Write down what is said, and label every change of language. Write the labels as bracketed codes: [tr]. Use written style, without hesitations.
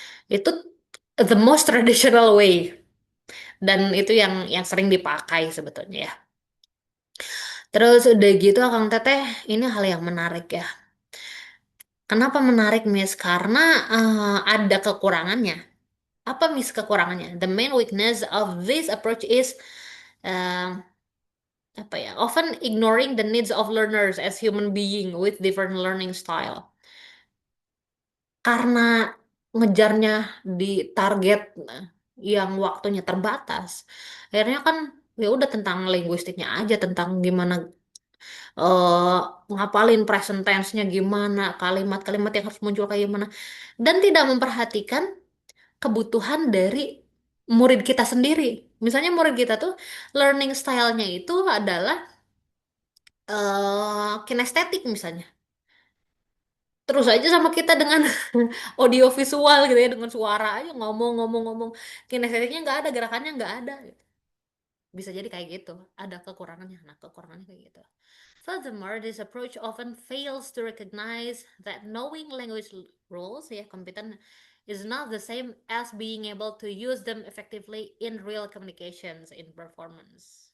[id] Itu [en] the most traditional way, [id] dan itu yang sering dipakai sebetulnya ya. Terus udah gitu Kang Teteh, ini hal yang menarik ya. Kenapa menarik, Miss? Karena ada kekurangannya. Apa, Miss, kekurangannya? [en] The main weakness of this approach is eh, apa ya? Often ignoring the needs of learners as human being with different learning style. [id] Karena ngejarnya di target yang waktunya terbatas. Akhirnya kan ya udah tentang linguistiknya aja, tentang gimana eh ngapalin present tense-nya gimana, kalimat-kalimat yang harus muncul kayak gimana, dan tidak memperhatikan kebutuhan dari murid kita sendiri. Misalnya murid kita tuh learning style-nya itu adalah kinestetik misalnya. Terus aja sama kita dengan audio visual gitu ya, dengan suara aja ngomong-ngomong-ngomong, kinestetiknya nggak ada, gerakannya nggak ada. Bisa jadi kayak gitu, ada kekurangannya. Nah, kekurangannya kayak gitu. [en] Furthermore, this approach often fails to recognize that knowing language rules, ya, competent, is not the same as being able to use them effectively in real communications in performance.